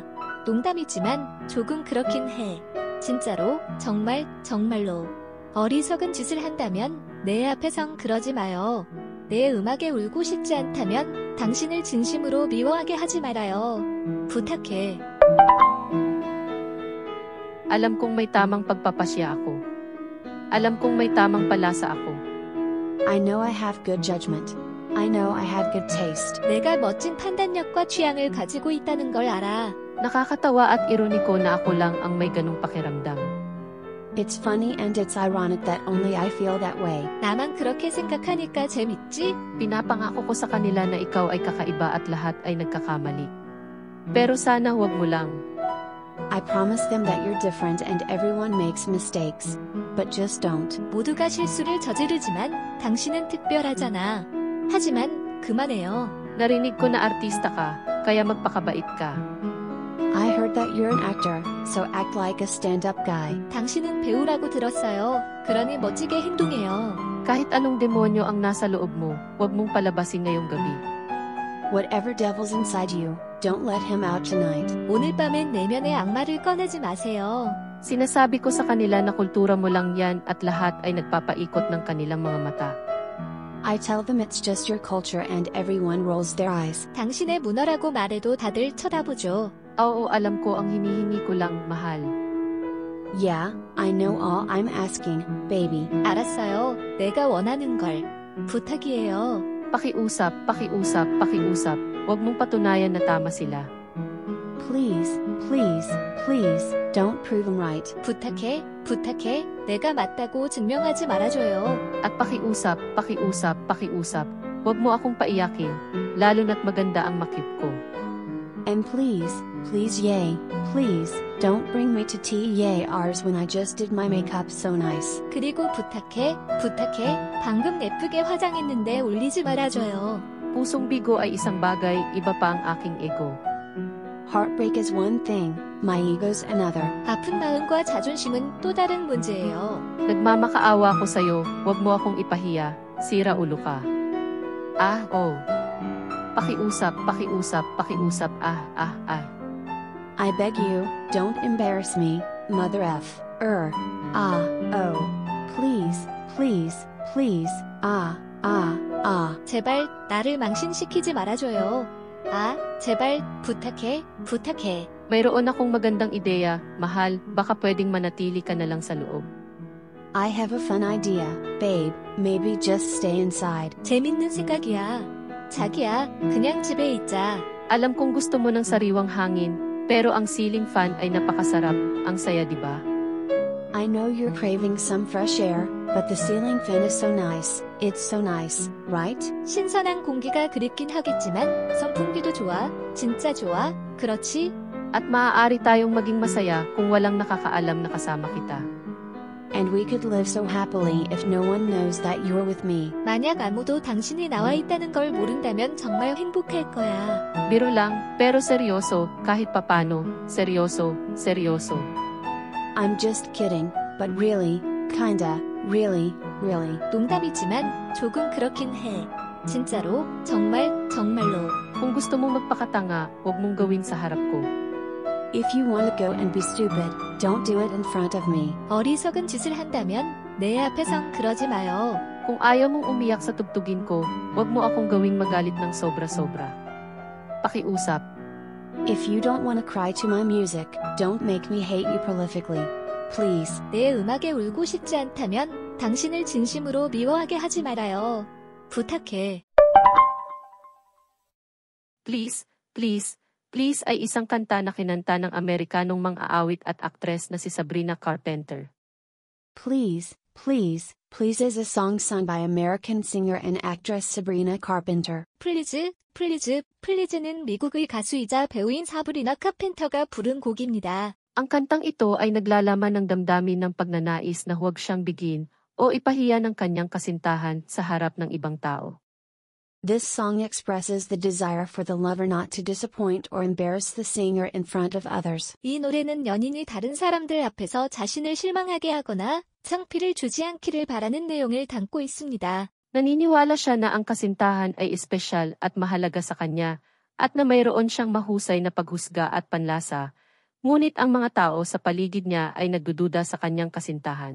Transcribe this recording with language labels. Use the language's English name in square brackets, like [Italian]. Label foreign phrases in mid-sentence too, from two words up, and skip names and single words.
[Korean] 농담이지만 조금 그렇긴 해. 진짜로, 정말, 정말로. 어리석은 짓을 한다면 내 앞에선 그러지 마요. 내 음악에 울고 싶지 않다면 당신을 진심으로 미워하게 하지 말아요. 부탁해. [Filipino] Alam kong may tamang pagpapasya ako. Alam kong may tamang palasa ako. [English] I know I have good judgment. I know I have good taste. [Korean] 내가 멋진 판단력과 취향을 가지고 있다는 걸 알아. [Filipino] Nakakatawa at ironiko na ako lang ang may ganong pakiramdam. [English] It's funny and it's ironic that only I feel that way. [Korean] 나만 그렇게 생각하니까 재밌지? [Filipino] Pinapangako ko sa kanila na ikaw ay kakaiba at lahat ay nagkakamali. Pero sana huwag mo lang. [English] I promise them that you're different and everyone makes mistakes. But just don't. [Korean] 모두가 실수를 저지르지만 당신은 특별하잖아. 하지만 그만해요. [Filipino] Narinig ko na artista ka, kaya magpakabait ka. [English] I heard that you're an actor, so act like a stand-up guy. [Korean] 당신은 배우라고 들었어요. 그러니 멋지게 행동해요. [Filipino] Kahit anong demonyo ang nasa loob mo, huwag mong palabasin ngayong gabi. [English] Whatever devil's inside you, don't let him out tonight. [Korean] 오늘 밤엔 내면의 악마를 꺼내지 마세요. [Filipino] Sinasabi ko sa kanila na kultura mo lang yan at lahat ay nagpapaikot ng kanilang mga mata. [English] I tell them it's just your culture and everyone rolls their eyes. [Korean] 당신의 문화라고 말해도 다들 쳐다보죠. [Filipino] Oo, alam ko ang hinihingi ko lang, mahal. [English] Yeah, I know all I'm asking, baby. [Korean] 알았어요. 내가 원하는 걸. 부탁이에요. [Filipino] Pakiusap, pakiusap, pakiusap. Huwag mong patunayan na tama sila. [English] Please, please, please, don't prove them right. [Korean] 부탁해, 부탁해. 내가 맞다고 증명하지 말아줘요. [Filipino] At pakiusap, pakiusap, pakiusap. Huwag mo akong paiyakin, lalo na't maganda ang makip ko. [English] And please, please yay, please, don't bring me to TEARs when I just did my makeup so nice. [Korean] 그리고 부탁해, 부탁해. 방금 예쁘게 화장했는데 울리지 말아줘요. [Filipino] Pusong bigo ay isang bagay, iba pa ang aking ego. [English] Heartbreak is one thing, my ego's another. [Korean] 아픈 마음과 자존심은 또 다른 문제예요. [Filipino] Nagmamakaawa ko sa'yo, huwag mo akong ipahiya, sira ulo ka. Oh. Pakiusap, pakiusap, pakiusap, ah. [English] I beg you, don't embarrass me, mother F. Oh. Please, please, please, ah. [Korean] 제발 나를 망신시키지 말아줘요. 제발 부탁해, 부탁해. [Filipino] Mayroon akong magandang ideya, mahal, baka pwedeng manatili ka na lang sa loob. [English] I have a fun idea, babe, maybe just stay inside. [Korean] 재밌는 생각이야. 자기야, 그냥 집에 있자. [Filipino] Alam kong gusto mo ng sariwang hangin, pero ang [English] ceiling fan [Filipino] ay napakasarap, ang saya diba? [English] I know you're craving some fresh air, but the ceiling fan is so nice. It's so nice, right? [Korean] 신선한 공기가 그립긴 하겠지만 선풍기도 좋아. 진짜 좋아. 그렇지? [Filipino] At maaari tayong maging masaya kung walang nakakaalam na kasama kita. [English] And we could live so happily if no one knows that you're with me. [Korean] 만약 아무도 당신이 나와 있다는 걸 모른다면 정말 행복할 거야. [Filipino] Biro lang, pero seryoso, kahit papano, seryoso. [English] I'm just kidding, but really, kinda, really. [Korean] 농담이지만 조금 그렇긴 해. 진짜로, 정말로. [Filipino] Kung gusto mong magpakatanga, huwag mong gawin sa harap ko. [English] If you want to go and be stupid, don't do it in front of me. [Korean] 어리석은 짓을 한다면 내 앞에선 그러지 마요. [Filipino] Kung ayaw mong umiyak sa tugtugin ko, huwag mo akong gawing magalit ng sobra-sobra. Pakiusap. [English] If you don't want to cry to my music, don't make me hate you prolifically. Please. [Korean] 내 음악에 울고 싶지 않다면 당신을 진심으로 미워하게 하지 말아요. 부탁해. [Filipino] Please ay isang kanta na kinanta ng Amerikanong mang-aawit at aktres na si Sabrina Carpenter. [English] Please is a song sung by American singer and actress Sabrina Carpenter. [Korean] 플리즈는 미국의 가수이자 배우인 사브리나 카펜터가 부른 곡입니다. [Filipino] Ang kantang ito ay naglalaman ng damdamin ng pagnanais na huwag siyang bigin o ipahiya ng kanyang kasintahan sa harap ng ibang tao. [English] This song expresses the desire for the lover not to disappoint or embarrass the singer in front of others. [Korean] 이 노래는 연인이 다른 사람들 앞에서 자신을 실망하게 하거나 창피를 주지 않기를 바라는 내용을 담고 있습니다. [Filipino] Naniniwala siya na ang kasintahan ay espesyal at mahalaga sa kanya at na mayroon siyang mahusay na paghusga at panlasa, ngunit ang mga tao sa paligid niya ay nagdududa sa kanyang kasintahan.